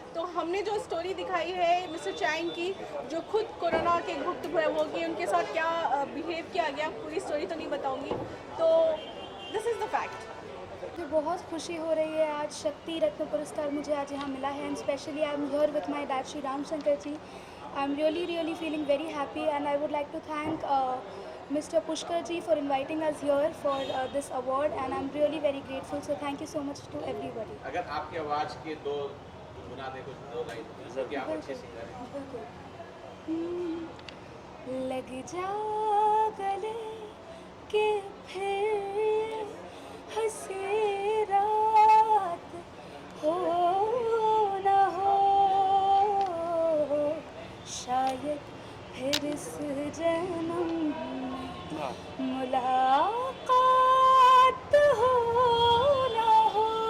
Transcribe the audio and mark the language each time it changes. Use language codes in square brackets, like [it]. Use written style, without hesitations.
[hi] तो हमने जो स्टोरी दिखाई है मिस्टर चैंग की, जो खुद कोरोना के भुक्तभोगी, उनके साथ क्या बिहेव किया गया, पूरी स्टोरी तो नहीं बताऊँगी। [en] तो this is the fact. [hi] मुझे बहुत खुशी हो रही है। आज शक्ति रत्न पुरस्कार मुझे आज यहाँ मिला है [en] And specially I am here with my dad Shri Ram Shankar ji. I am really feeling very happy and I would like to thank Mr. Pushkar ji for inviting us here for this award and I'm really very grateful, so thank you so much to everybody. [hi] अगर आपकी आवाज़ के दो गुनगुना दे, कुछ दो line जो कि आप अच्छे सिंगर हैं। लग जा गले के फिर हंसी रात हो न हो, शायद फिर इस जन्म में मुलाकात हो न हो।